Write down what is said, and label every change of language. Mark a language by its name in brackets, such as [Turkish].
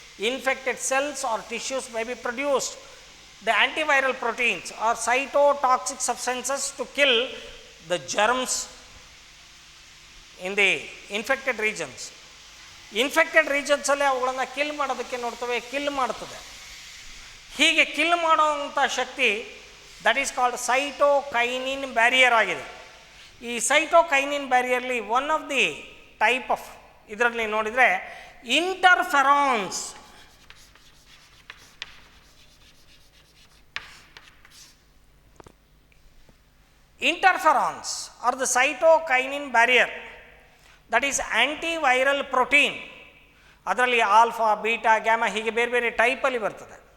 [English] Infected cells or tissues may be produced the antiviral proteins or cytotoxic substances to kill the germs in the infected regions. [Kannada] Infected ರೀಜನ್ಸಲ್ಲೇ ಅವುಗಳನ್ನು kill ಮಾಡೋದಕ್ಕೆ ನೋಡ್ತವೆ, kill ಮಾಡ್ತದೆ. ಹೀಗೆ kill ಮಾಡೋವಂಥ ಶಕ್ತಿ [English] that is called [Kannada] cytokinin barrier ಆಗಿದೆ. ಈ cytokinin ಬ್ಯಾರಿಯರ್ಲಿ [English] one of the type of [Kannada] ಇದರಲ್ಲಿ ನೋಡಿದರೆ ಇಂಟರ್ಫೆರಾನ್ಸ್. [English] Interferons are the cytokinin barrier, that is antiviral protein. [Kannada] ಅದರಲ್ಲಿ ಆಲ್ಫಾ, ಬೀಟಾ, ಗ್ಯಾಮಾ ಹೀಗೆ ಬೇರೆ ಬೇರೆ ಟೈಪಲ್ಲಿ ಬರ್ತದೆ.